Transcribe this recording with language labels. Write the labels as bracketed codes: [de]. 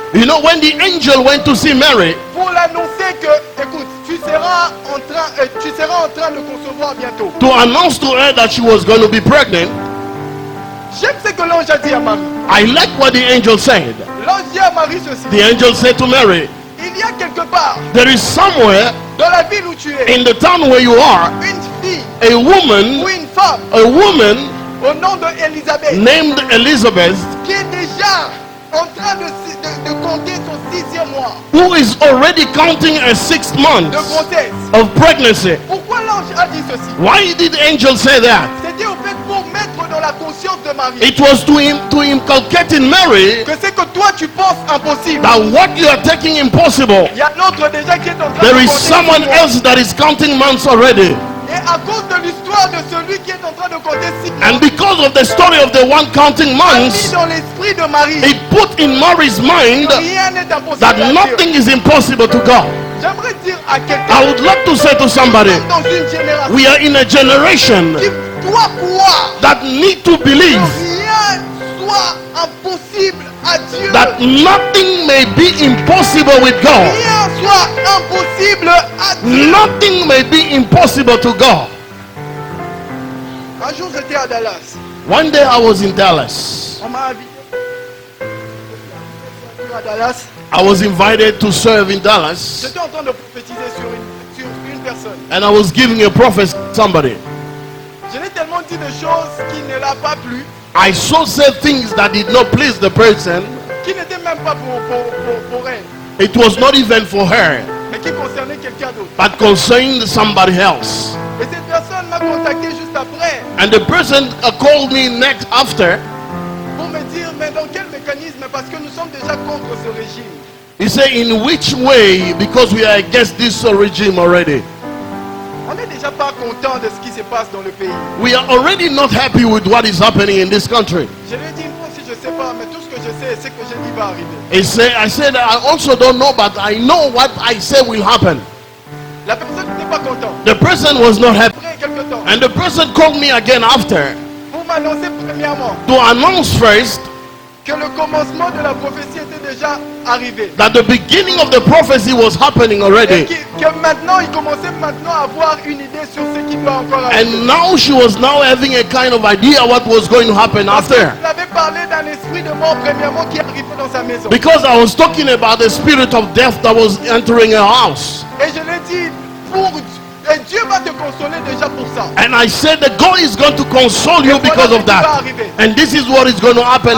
[en] You know, when the angel went to see Mary [fr] pour l'annoncer que, écoute, tu seras en train de concevoir bientôt. [en] to announce to her that she was going to be pregnant, [fr] J'aime ce que l'ange a dit à Marie. [en] I like what the angel said. [fr] L'ange dit à Marie ceci. [en] The angel said to Mary, [fr] Il y a quelque part [en] there is somewhere [fr] dans la ville où tu es [en] in the town where you are [fr] une fille [en] a woman [fr] ou une femme au nom d'Élisabeth [en] named Elizabeth [fr] qui est déjà en train de compter son 6e mois [en] who is already counting a 6th month [fr] de grossesse. [en] of pregnancy. [fr] Pourquoi l'ange a dit ceci? [en] Why did the angel say that? [fr] C'était au fait pour mettre dans la conscience de Marie [en] It was to inculcate in Mary [fr] que c'est que toi tu penses impossible. [en] that what you are taking impossible, [fr] Il y a l'autre déjà qui est en train [en] there [fr] de [en] is [fr] compter [en] someone [fr] 6 mois. [en] else that is counting months already. [fr] Et à cause de l'histoire de celui qui est en train de compter 6 mois, [en] And because of the story of the one counting [fr] a mis [en] months, [fr] dans l'esprit de Marie [en] it put in Mary's mind [fr] rien n'est impossible [en] that [fr] à Dieu. [en] nothing is impossible to God. [fr] J'aimerais dire à [en] I [fr] quelqu'un [en] would like to say to somebody, [fr] dans une génération [en] we are in a generation [fr] qui doit croire [en] that need to [fr] que [en] believe [fr] rien soit impossible à Dieu. [en] that nothing may be impossible with God. [fr] Rien soit impossible à Dieu. [en] Nothing may be impossible to God. [fr] Un jour j'étais à Dallas. [en] One day I was in Dallas. [fr] On m'a invité à Dallas. [en] I was invited to serve in Dallas, [fr] J'étais en train de prophétiser sur une personne. [en] and I was giving a prophet somebody. [fr] Je l'ai tellement dit de choses qui ne l'a pas plu, [en] I saw said things that did not please the person. [fr] qui n'étaient même pas pour elle, [en] It was not even for her, [fr] mais qui concernaient quelqu'un d'autre. [en] but concerned somebody else. [fr] Et cette personne m'a contacté juste après [en] And the person called me next after. [fr] pour me dire, mais dans quel mécanisme? Parce que nous sommes déjà contre ce régime. [en] He said, in which way? Because we are against this regime already. [fr] On n'est déjà pas content de ce qui se passe dans le pays. [en] We are already not happy with what is happening in this country. [fr] Je lui ai dit, moi aussi je sais pas, mais tout ce que je sais, c'est que j'ai dit va arriver. [en] I said, I also don't know, but I know what I say will happen. [fr] La personne n'était pas contente. [en] The person was not happy. [fr] Après quelques temps, [en] And the person called me again after [fr] pour m'annoncer premièrement [en] to announce first [fr] que le commencement de la prophétie était déjà arrivé. [en] that the beginning of the prophecy was happening [fr] Et [en] already. [fr] que maintenant, il commençait maintenant à avoir une idée sur ce qui doit encore arriver. [en] And now she was now having a kind of idea what was going to happen [fr] Parce que [en] after. [fr] vous avez parlé d'un esprit de mort premièrement qui arrivait dans sa maison. [en] Because I was talking about the spirit of death that was entering her house. [fr] Et je l'ai dit, et Dieu va te consoler déjà pour ça. [en] And I said that God is going to console you because of that. And this is what is going to happen